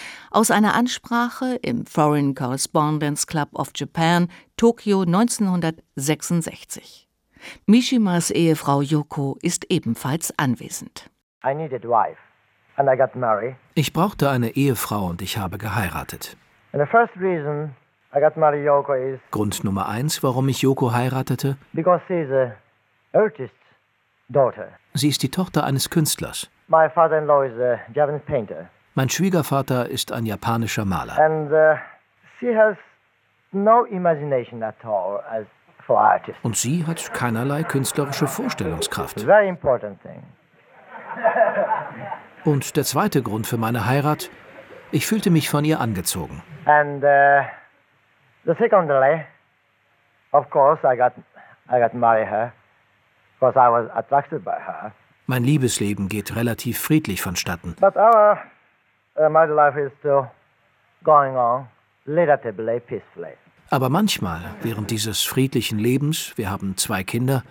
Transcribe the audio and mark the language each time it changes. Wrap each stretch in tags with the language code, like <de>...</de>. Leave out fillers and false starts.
<de>Aus einer Ansprache im Foreign Correspondence Club of Japan, Tokio 1966. Mishimas Ehefrau Yoko ist ebenfalls anwesend.</de> <en>I needed wife and I got married.</en> <de>Ich brauchte eine Ehefrau und ich habe geheiratet.</de> <en>And the first reason I got married Yoko is,</en> <de>Grund Nummer eins, warum ich Yoko heiratete,</de> <en>because she's an artist's daughter.</en> <de>Sie ist die Tochter eines Künstlers.</de> <en>My father-in-law is a Japanese painter.</en> <de>Mein Schwiegervater ist ein japanischer Maler.</de> <en>And she has no imagination at all as for artists.</en> <de>Und sie hat keinerlei künstlerische Vorstellungskraft.</de> <en>It's a very important thing.</en> <de>Und der zweite Grund für meine Heirat, ich fühlte mich von ihr angezogen.</de> <en>And the second delay, of course, I got married her, because I was attracted by her.</en> <de>Mein Liebesleben geht relativ friedlich vonstatten.</de> <en>But our married life is still going on, relatively peacefully.</en> <de>Aber manchmal, während dieses friedlichen Lebens, wir haben 2 Kinder,</de>